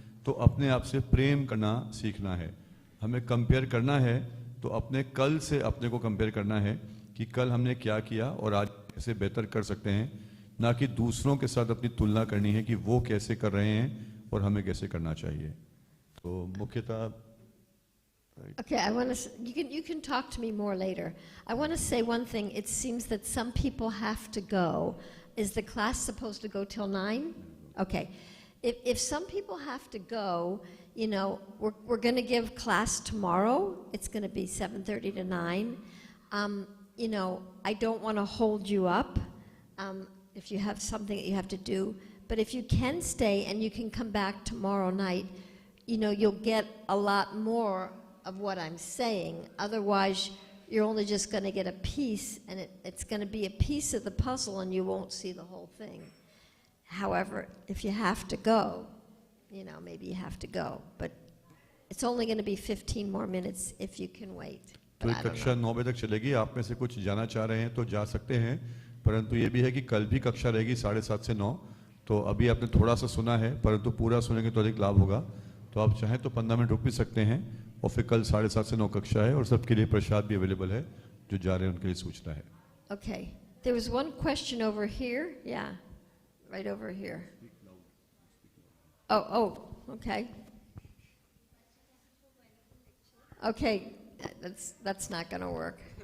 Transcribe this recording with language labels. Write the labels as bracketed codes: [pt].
[hi] तो अपने आप से प्रेम करना सीखना है। हमें कंपेयर करना है तो अपने कल से अपने को कंपेयर करना है कि कल हमने क्या किया और आज कैसे बेहतर कर सकते हैं, ना कि दूसरों के साथ अपनी तुलना करनी है कि वो कैसे कर रहे हैं और हमें कैसे करना चाहिए। तो मुख्यतः [en] Okay, you can talk to me more later. I want to say one thing. It seems that some people have to go. Is the class supposed to go till 9? Okay. If some people have to go, we're going to give class tomorrow. It's going to be 7:30 to 9. I don't want to hold you up if you have something that you have to do. But if you can stay and you can come back tomorrow night, you'll get a lot more of what I'm saying. Otherwise, you're only just going to get a piece, and it's going to be a piece of the puzzle, and you won't see the whole thing. However, if you have to go, maybe you have to go. But it's only going to be 15 more minutes if you can wait. [hi] तो ये कक्षा 9 बजे तक चलेगी। आप में से कुछ जाना चाह रहे हैं तो जा सकते हैं, परंतु ये भी है कि कल भी कक्षा रहेगी 7:30 से 9। तो अभी आपने थोड़ा सा सुना है, परंतु पूरा सुनेंगे तो अधिक लाभ होगा। तो आप चाहें तो 15 मिनट रुक भी सकते हैं और फिर कल 7:30 से 9 कक्षा है और सबके लिए प्रसाद भी अवेलेबल है, जो जा रहे हैं उनके लिए सूचना है। [en] Okay. There was one question over here. Yeah. Right over here. Oh, okay. Okay, that's not going to work.